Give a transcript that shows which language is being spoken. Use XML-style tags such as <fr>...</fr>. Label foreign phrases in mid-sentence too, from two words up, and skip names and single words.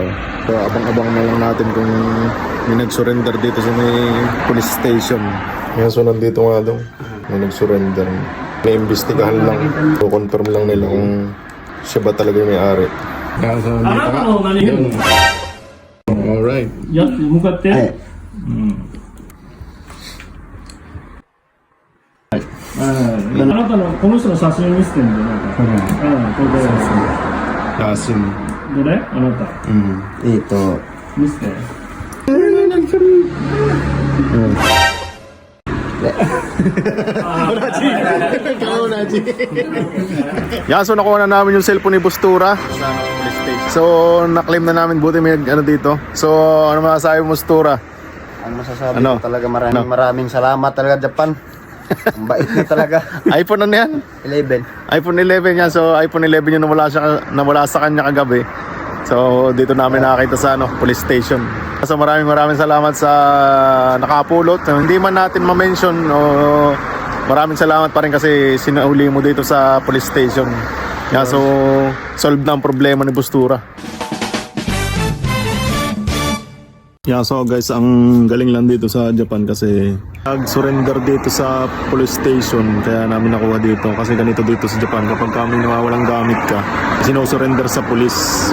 <tl>So abang-abang na lang natin kung may nagsurrender dito sa may police station. Yan, so nandito nga daw may nagsurrender. May imbestigahan lang. So confirm lang nila kung siya ba talaga yung may-ari. Yan, so nandito nga. Alright.</tl> <ja>向かって、あなたのこの人の写真見せてんでなんか、これ Yasin. どれあなた</ja> <tl>Ito.</tl> <ja>見せて</ja> <tl>Yeah, so nakuha na namin yung cellphone ni Bustura. So na-claim na namin, buti may dito. So ano masasabi mo, Bustura? Ang masasabi ko talaga maraming salamat talaga Japan. Ang bait na talaga. iPhone ano yan? 11. iPhone 11 yan. So iPhone 11 yung nawala sa kanya kagabi. So dito namin nakakita sa police station. So maraming salamat sa nakapulot. Hindi man natin ma-mention o maraming salamat pa rin kasi sinauli mo dito sa police station. Yeah, so solve na ang problema ni Bustura. Yeah, so guys, ang galing lang dito sa Japan kasi nag-surrender dito sa police station, kaya namin nakuha dito. Kasi ganito dito sa Japan, kapag kami nawawalang gamit ka, sino-surrender sa police.</tl>